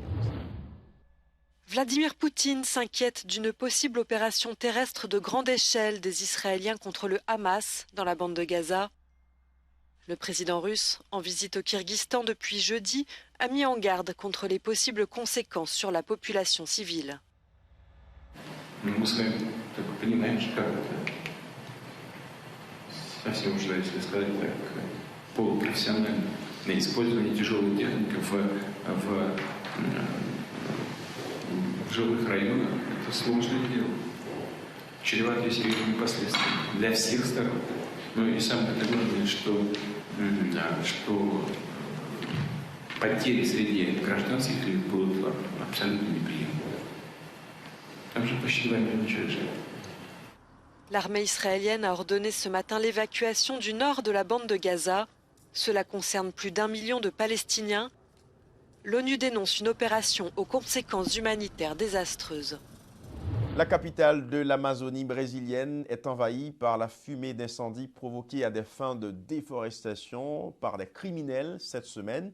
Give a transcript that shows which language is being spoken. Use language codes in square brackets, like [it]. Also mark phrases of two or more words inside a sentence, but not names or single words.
[fr] Vladimir Poutine s'inquiète d'une possible opération terrestre de grande échelle des Israéliens contre le Hamas dans la bande de Gaza. Le président russe, en visite au Kyrgyzstan depuis jeudi, a mis en garde contre les possibles conséquences sur la population civile. [ru] В жилых районах это сложное дело, чреватое серьезными последствиями для всех сторон. Ну и самое главное, что потери среди гражданских лиц будут абсолютно неприемлемы. Там же почти 2 миллиона человек. [fr] L'armée israélienne a ordonné ce matin l'évacuation du nord de la bande de Gaza. Cela concerne plus d'1 million de Palestiniens. L'ONU dénonce une opération aux conséquences humanitaires désastreuses. La capitale de l'Amazonie brésilienne est envahie par la fumée d'incendie provoquée à des fins de déforestation par des criminels cette semaine.